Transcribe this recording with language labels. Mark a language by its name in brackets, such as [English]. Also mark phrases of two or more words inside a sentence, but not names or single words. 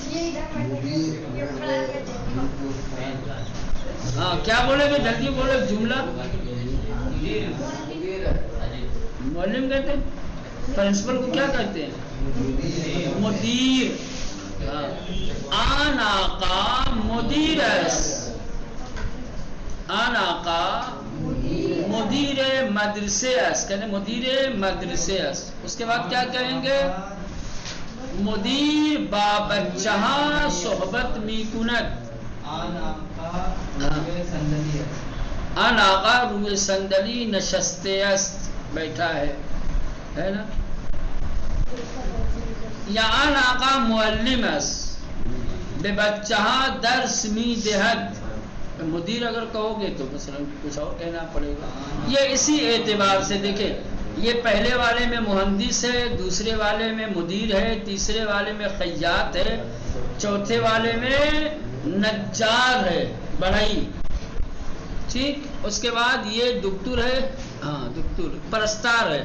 [Urdu] ہاں، کیا بولے گے؟ جلدی بولے، جملہ معلم کہتے ہیں، پرنسپل کو کیا کہتے ہیں؟ مدیر۔ [Persian] آن آقا مدیر است، آن آقا مدیر مدرسه است، کہنے مدیر مدرسه است. [Urdu] اس کے بعد کیا کہیں گے؟ [Persian] مدیر با بچه ها صحبت می کند. آن آقا روی صندلی نشسته است، [Urdu] بیٹھا ہے نا. [Persian] یا آن آقا معلم است، به بچه ها درس می دهد. [Urdu] مدیر اگر کہو گے تو مثلا کچھ اور کہنا پڑے گا. یہ اسی اعتبار سے دیکھیں، یہ پہلے والے میں مہندس ہے، دوسرے والے میں مدیر ہے، تیسرے والے میں خیاط ہے، چوتھے والے میں نجار ہے، بڑھئی. ٹھیک، اس کے بعد یہ دکتور ہے، ہاں دکتور، پرستار ہے.